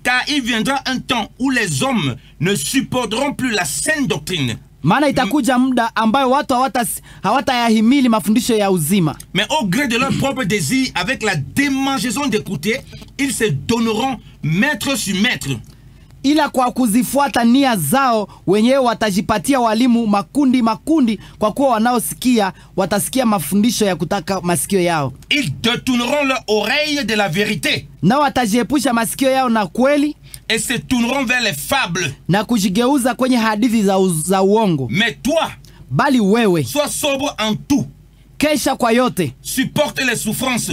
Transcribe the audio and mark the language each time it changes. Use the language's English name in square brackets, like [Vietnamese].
[French] Car il viendra un temps où les hommes ne supporteront plus la saine doctrine. [Swahili] Maana itakuja muda ambayo watu hawatayahimili mafundisho ya uzima. [French] Mais au gré de leur propre désir, avec la démangeaison d'écouter, ils se donneront maître sur maître. [Swahili] Ila kwa kuzifuata nia zao wenyewe watajipatia walimu makundi, kwa kuwa wanaosikia watasikia mafundisho ya kutaka masikio yao. [French] Ils détourneront leur oreille de la vérité. [Swahili] Na watajiepusha masikio yao na kweli. [French] Et se tourneront vers les fables. [Swahili] Na kujigeuza kwenye hadithi za uongo. [French] Mais toi, [Swahili] bali wewe, [French] sois sobre en tout. [Swahili] Kesha kwa yote. [French] Supporte les souffrances.